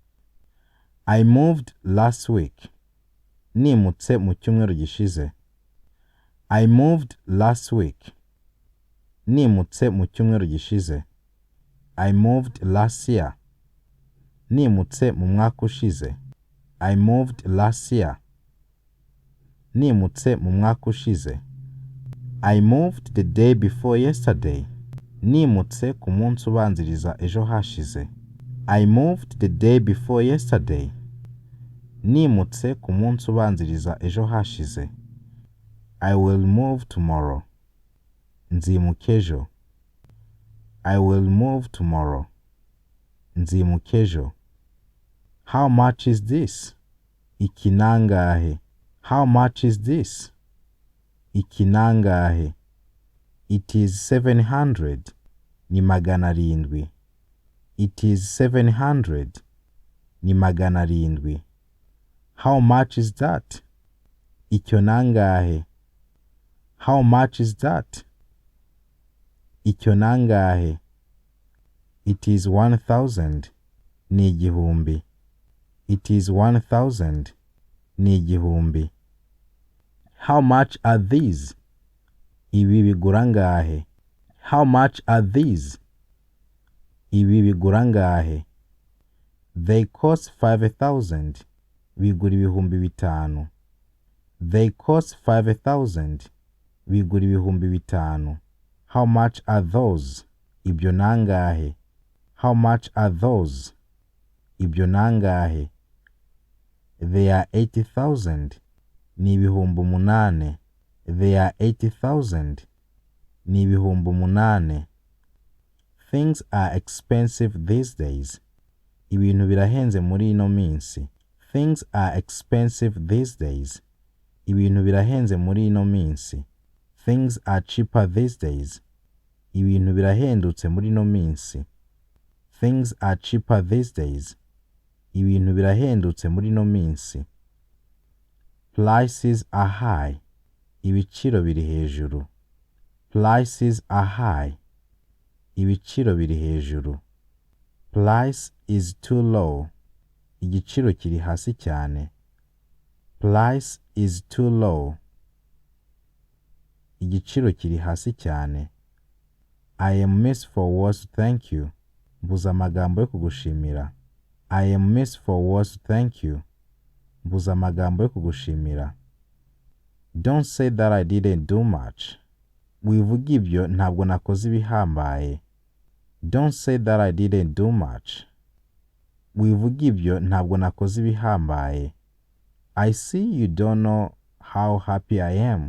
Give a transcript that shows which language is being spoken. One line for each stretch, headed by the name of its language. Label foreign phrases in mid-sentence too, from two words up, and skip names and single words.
English: I moved last week.
Kinyarwanda: Nimutse mu cyumweru gishize.
English: I moved last week.
Kinyarwanda: Nimutse mu cyumweru gishize.
English: I moved last year.
Kinyarwanda: Nimutse mu mwaka ushize.
English: I moved last year.
Kinyarwanda: Nimutse mu mwaka ushize.
English: I moved the day before yesterday.
Kinyarwanda: Nimutse ku munsi ubanziriza ejo hashize.
English: I moved the day before yesterday.
Kinyarwanda: Nimutse ku munsi ubanziriza ejo hashize.
English: I will move tomorrow.
Kinyarwanda: Nzimuka ejo.
English: I will move tomorrow.
Kinyarwanda: Nzimuka ejo.
English: How much is this?
Kinyarwanda: Iki nangahe?
English: How much is this?
Kinyarwanda: Iki nangahe?
English: It is 700.
Kinyarwanda: Ni magana arindwi.
English: It is 700.
Kinyarwanda: Ni magana arindwi.
English: How much is that?
Kinyarwanda: Icyo nangahe?
English: How much is that?
Kinyarwanda: Icyo nangahe?
English: It is 1,000.
Kinyarwanda: Ni igihumbi.
English: It is 1,000.
Kinyarwanda: Ni igihumbi.
English: How much are these?
Kinyarwanda: Ibi bigura ngahe?
English: How much are these?
Kinyarwanda: Ibi bigura ngahe?
English: They cost 5,000.
Kinyarwanda: Bigura ibihumbi bitanu.
English: They cost 5,000.
Kinyarwanda: Bigura ibihumbi bitanu.
English: How much are those?
Kinyarwanda: Ibyo nangahe?
English: How much are those?
Kinyarwanda: Ibyo nangahe?
English: They are 80,000.
Kinyarwanda: Ni ibihumbi umunane.
English: They are 80,000.
Kinyarwanda: Ni ibihumbi umunane.
English: Things are expensive these days.
Kinyarwanda: Ibintu birahenze muri ino minsi.
English: Things are expensive these days.
Kinyarwanda: Ibintu birahenze muri ino minsi.
English: Things are cheaper these days.
Kinyarwanda: Ibintu birahendutse muri ino minsi.
English: Things are cheaper these days.
Kinyarwanda: Ibintu birahendutse muri ino minsi.
English: Prices are high.
Kinyarwanda: Ibiciro biri hejuru.
English: Prices are high.
Kinyarwanda: Ibiciro biri hejuru.
English: Price is too low.
Kinyarwanda: Igiciro kiri hasi cyane.
English: Price is too low.
Kinyarwanda: Igiciro kiri hasi cyane.
English: I am miss for words to thank you.
Kinyarwanda: Mbuza amagambo yo kugushimira.
English: I am miss for words to thank you.
Kinyarwanda: Mbuza amagambo yo kugushimira.
English: Don't say that I didn't do much.
Kinyarwanda: Wivuga ibyo ntabwo nakoze ibihambaye.
English: Don't say that I didn't do much.
Kinyarwanda: Wivuga ibyo ntabwo nakoze ibihambaye.
English: I see you don't know how happy I am.